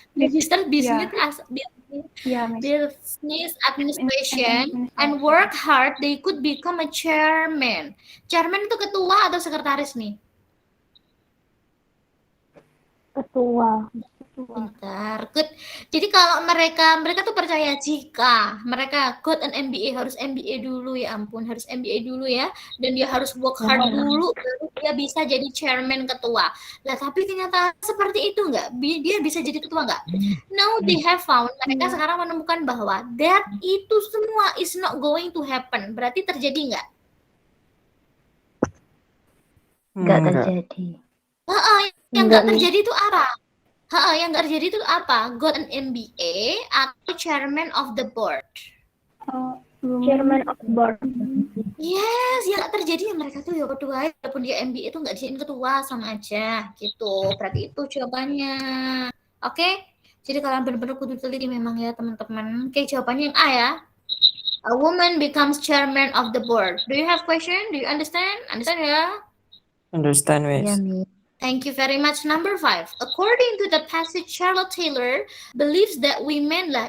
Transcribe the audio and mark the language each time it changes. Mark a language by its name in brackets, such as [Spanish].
[English] Magister Business Business Administration and work hard, they could become a chairman. [Indonesian] Chairman itu ketua atau sekretaris nih? Ketua. Bentar, good. Jadi kalau mereka tuh percaya jika mereka [English] got an MBA, [Indonesian] harus MBA dulu ya ampun, harus MBA dulu ya, dan dia harus [English] work hard [Indonesian] dulu baru dia bisa jadi chairman ketua. Lah tapi kenyataan seperti itu nggak? Dia bisa jadi ketua nggak? [English] No, they have found. [Indonesian] Mereka sekarang menemukan bahwa [English] that [Indonesian] itu semua [English] is not going to happen. [Indonesian] Berarti terjadi nggak? Enggak terjadi. Yang nggak terjadi itu apa? Yang nggak terjadi itu apa? [English] Got an MBA [Indonesian] atau [English] chairman of the board? Chairman of the board. [Indonesian] Yes, yang nggak terjadi ya mereka tuh ya ketua, walaupun dia MBA itu nggak dijadiin ketua sama aja gitu. Berarti itu jawabannya. Oke? Jadi kalian benar-benar kudu teliti memang ya teman-teman. Oke, jawabannya yang A ya. [English] A woman becomes chairman of the board. Do you have question? Do you understand? Understand ya? Understand, Miss. Thank you very much. Number 5. According to the passage, Charlotte Taylor believes that women lah.